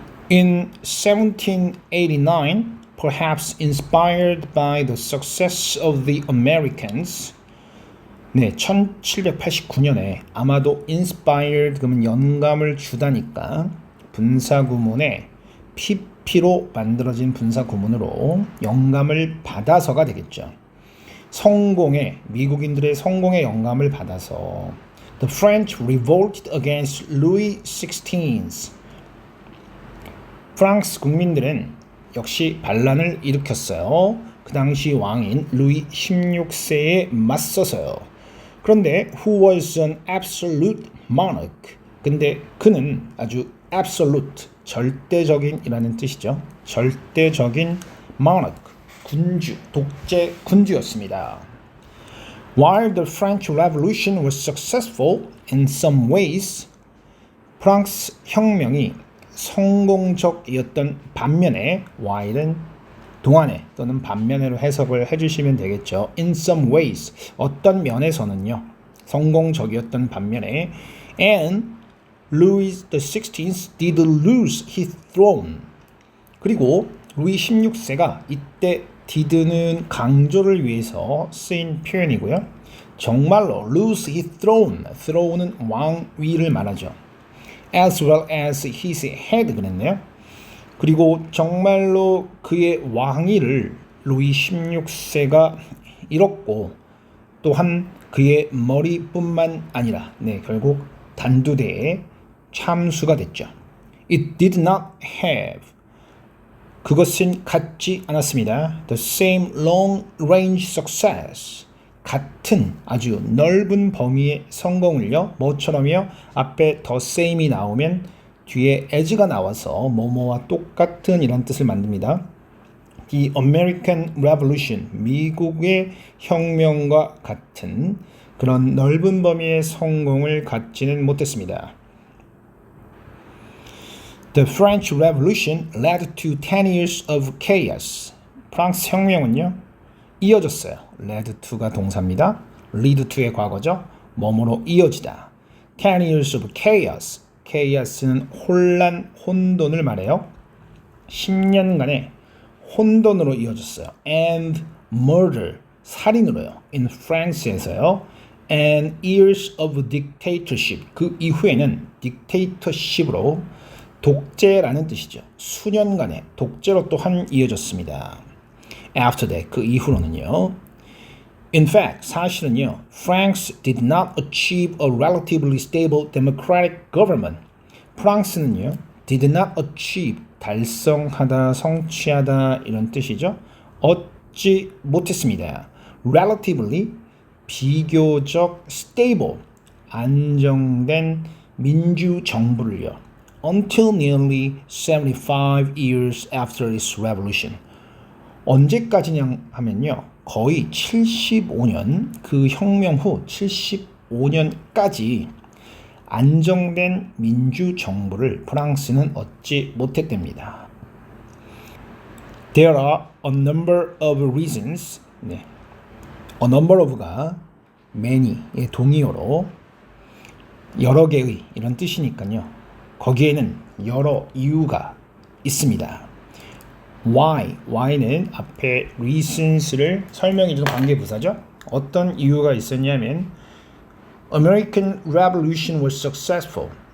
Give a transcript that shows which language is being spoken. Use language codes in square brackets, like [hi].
[en] In 1789, perhaps inspired by the success of the Americans, [ko] 네, 1789년에 아마도 inspired 그러면 영감을 주다니까 분사구문에 pp로 만들어진 분사구문으로 영감을 받아서가 되겠죠. 성공의, 미국인들의 성공의 영감을 받아서 [en] The French revolted against Louis XVI. [ko] 프랑스 국민들은 역시 반란을 일으켰어요. 그 당시 왕인 루이 16세에 맞서서요. 그런데 [en] who was an absolute monarch. [ko] 근데 그는 아주 absolute, 절대적인이라는 뜻이죠. 절대적인 monarch, 군주, 독재 군주였습니다. [en] While the French Revolution was successful in some ways, [ko] 프랑스 혁명이 성공적이었던 반면에 while은 동안에 또는 반면으로 해석을 해주시면 되겠죠. [en] In some ways, [ko] 어떤 면에서는요. 성공적이었던 반면에 [en] and Louis XVI did lose his throne. [ko] 그리고 루이 16세가 이때 did는 강조를 위해서 쓰인 표현이고요. 정말로 [en] lose his throne, [ko] throne은 왕위를 말하죠. [en] As well as his head [ko] 그랬네요. 그리고 정말로 그의 왕위를 루이 16세가 잃었고 또한 그의 머리뿐만 아니라 네, 결국 단두대에 참수가 됐죠. [en] It did not have, [ko] 그것은 갖지 않았습니다. [en] The same long-range success, [ko] 같은 아주 넓은 범위의 성공을요. 뭐처럼요? 앞에 the same이 나오면 뒤에 as가 나와서 뭐뭐와 똑같은 이런 뜻을 만듭니다. [en] The American Revolution, [ko] 미국의 혁명과 같은 그런 넓은 범위의 성공을 갖지는 못했습니다. [en] The French Revolution led to 10 years of chaos. [ko] 프랑스 혁명은요, 이어졌어요. led to가 동사입니다. lead to의 과거죠. 뭐뭐로 이어지다. [en] 10 years of chaos. [ko] chaos는 혼란, 혼돈을 말해요. 10년간의 혼돈으로 이어졌어요. [en] And murder, [ko] 살인으로요. [en] In France [ko] 에서요. [en] and years of dictatorship. [ko] 그 이후에는 dictatorship으로 독재라는 뜻이죠. 수년간의 독재로 또한 이어졌습니다. [en] After that, [ko] 그 이후로는요. [en] In fact, [ko] 사실은요. [en] France did not achieve a relatively stable democratic government. [ko] 프랑스는요. did not achieve, 달성하다, 성취하다 이런 뜻이죠. 얻지 못했습니다. Relatively, 비교적 stable, 안정된 민주정부를요. [en] Until nearly 75 years after its revolution. [ko] 언제까지냐 하면요. 거의 75년, 그 혁명 후 75년까지 안정된 민주정부를 프랑스는 얻지 못했답니다. [en] There are a number of reasons. [ko] 네. A number of가 many의 동의어로 여러 개의 이런 뜻이니까요. 거기에는 여러 이유가 있습니다. Why는 앞에 reasons를 설명해주는 관계부사죠. 어떤 이유가 있었냐면 [en] American Revolution was successful.